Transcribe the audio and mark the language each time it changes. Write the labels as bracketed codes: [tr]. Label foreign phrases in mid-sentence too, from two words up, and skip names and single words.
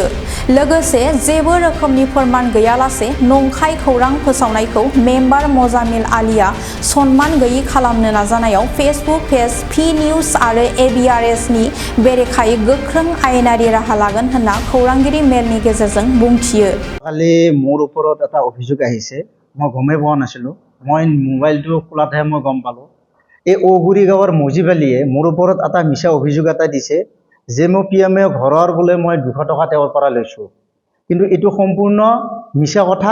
[brx] लोगोसे जेबो रोखोमनि फोरमान गैयालासे नंखाय खौरां फोसावनायखौ मेम्बार मजामिल आलीआ सनमान गैयै खालामनो नाजानायाव [en] Facebook page [brx] पि निउज आरो ABRS नि बेरेखायै गोख्रों आयेनारि राहा लागोन होनना खौरांगिरि मेलनि गेजेरजों बुंथियो। [as] কালি মোৰ ওপৰত এটা অভিযোগ আহিছে, মই গমেই পোৱা নাছিলোঁ। মই মোবাইলটো খোলাতহে মই গম পালোঁ। এই ঔগুৰি গাঁৱৰ মজিব আলীয়ে মোৰ ওপৰত এটা মিছা অভিযোগ এটা দিছে যে মই PMA ঘৰৰ বোলে মই 200 টকা তেওঁৰ পৰা লৈছোঁ। কিন্তু এইটো সম্পূৰ্ণ মিছা কথা।